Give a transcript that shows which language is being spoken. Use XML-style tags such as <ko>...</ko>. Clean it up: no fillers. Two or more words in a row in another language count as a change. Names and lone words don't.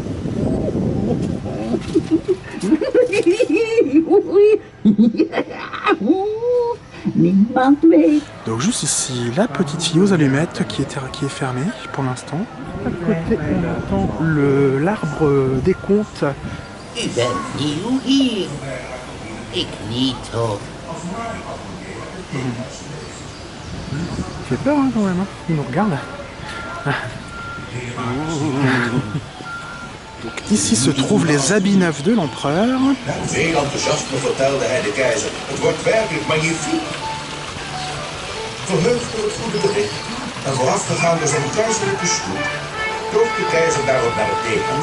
<fr>Donc juste ici, la petite fille aux allumettes qui est fermée pour l'instant. À côté, on entend l'arbre des contes.</fr> <nl>U bent nieuw hier. Ik niet hoor.</nl> <fr>Il fait peur hein, quand même, hein. Il nous regarde. Donc ici se trouvent les habits neufs de l'empereur.</fr> <nl>Veel enthousiasme vertelde hij de keizer. Het wordt werkelijk magnifiek. Verheugd door het goede bericht en voorafgegaan door zijn keizerlijke stoet, toog de keizer daarop naar het theehuis.</nl>